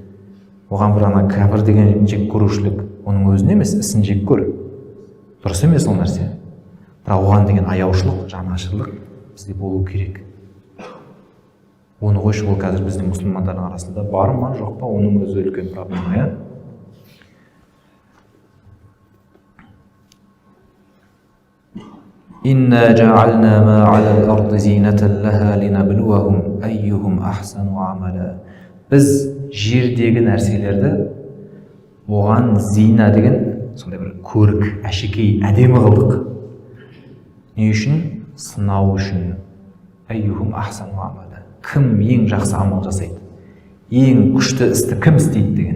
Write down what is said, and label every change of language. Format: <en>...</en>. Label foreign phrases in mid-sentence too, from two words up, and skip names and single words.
<kk>Оған бір ана кәпір деген жек көрушілік, оның өзін емес, ісін жек көр. Дұрыс емес ол нәрсе. Бірақ оған деген аяушылық, жанашырлық бізде болу керек. Оны қойшы, ол қазір біздің мұсылмандардың арасында бар ма, жоқ па, оның өзі үлкен проблема, иә?</kk> <ar>إنا جعلنا ما على الأرض زينة لها لنبلوهم أيهم أحسن عملا.</ar> <kk>Біз жердегі нәрселерді оған зина деген сондай бір көрік, әшекей, әдемі қылдық. Не үшін? Сынау үшін.</kk> <ar>أيهم أحسن عملا.</ar> <kk>Кім ең жақсы амал жасайды? Ең күшті істі кім істейді деген.</kk>